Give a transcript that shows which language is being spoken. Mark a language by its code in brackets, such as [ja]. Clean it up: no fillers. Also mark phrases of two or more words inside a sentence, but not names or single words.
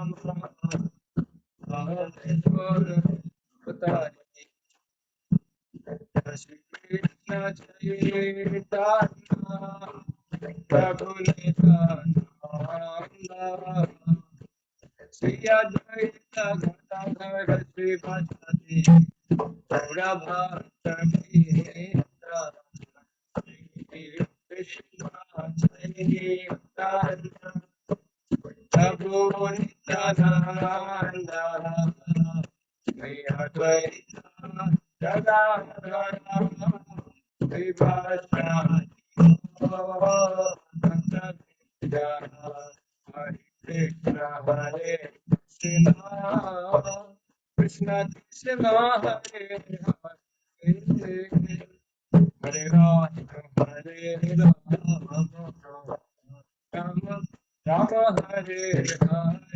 [sa] শ্রী কৃষ্ণ চৈতন্য প্রভু নিত্যানন্দ শ্রী অদ্বৈত গদাধর শ্রীবাসাদি গৌরভক্ত কৃষ্ণ চৈতন্য প্রভু নিত্যানন্দ শ্রী অদ্বৈত গদাধর শ্রীবাসাদি Krishna Hare Krishna Krishna Hare Hare Hare Rama Hare Rama Rama Rama Hare Hare